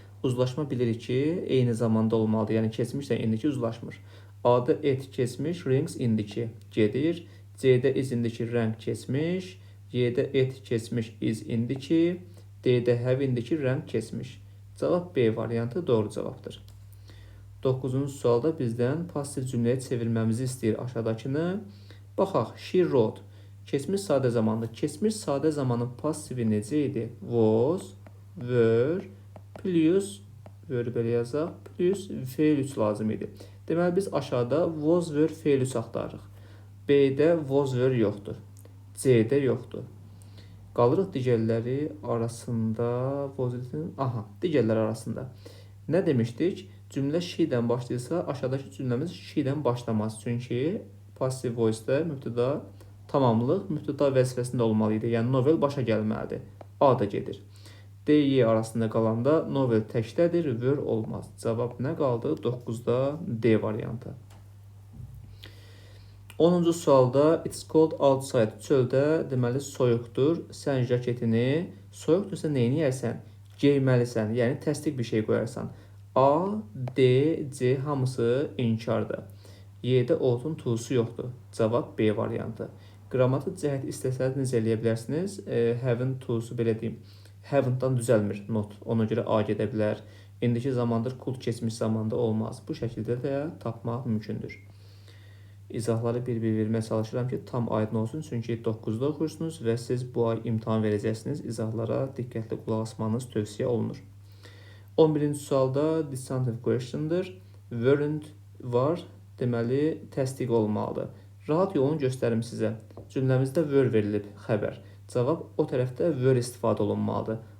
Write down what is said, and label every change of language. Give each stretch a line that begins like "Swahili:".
Azerbaijani: Uzlaşma bilirik ki, eyni zamanda olmalıdır. Yəni keçmişlə indiki uzlaşmır. A-da et keçmiş, rings indiki gedir. C-də is indiki rəng keçmiş. Y-də et keçmiş, is indiki. D-də have indiki rəng keçmiş. Cavab B variantı doğru cavabdır. 9-cu sualda bizdən pasiv cümləyə çevirməmizi istəyir aşağıdakını. Baxaq,
English: she wrote.
Azerbaijani: Keçmiş sadə zamandır. Keçmiş sadə zamanın pasivi necə idi? Was, were, plus, were belə yazaq, plus fe'l 3 lazım idi. Deməli, biz aşağıda was, were, fe'l 3 axtarırıq. B-də was, were yoxdur. C-də yoxdur. Qalırıq digərləri arasında. Aha, digərləri arasında. Nə demişdik? Cümlə she-dən başlayırsa, aşağıdakı cümləmiz she-dən başlamaz. Çünki passive voice-də mübtəda tamamlıq mübtəda vəzifəsində olmalı idi. Yəni, novel başa gəlməlidir. A da gedir. D, Y arasında qalanda novel təkdədir, were olmaz. Cavab nə qaldı? 9-da D variantı. 10-cu sualda
English: it's cold outside.
Azerbaijani: Çöldə deməli soyuqdur. Sən jaketini soyuqdursa neyini yərsən? Geyməlisən. Yəni, təsdiq bir şey qoyarsan. A, D, C hamısı inkardır. Y-də outun to'su yoxdur. Cavab B variantı. Qrammatik cəhət istəsəniz necə eləyə bilərsiniz? Have-in to'su belə deyim. Haven't-dan düzəlmir not. Ona görə A gedə bilər. İndiki zamandır, kult keçmiş zamanda olmaz. Bu şəkildə də tapmaq mümkündür. İzahları bir-bir verməyə çalışıram ki, tam aydın olsun. Çünki 9-da oxuyursunuz və siz bu ay imtahan verəcəksiniz. İzahlara diqqətli qulaq asmanız tövsiyə olunur. 11-ci sualda disjunctive question'dır. Weren't var. Deməli, təsdiq olmalıdır. Rahat yolunu göstərim sizə. Cümləmizdə were verilib, xəbər. Cavab o tərəfdə were istifadə olunmalıdır.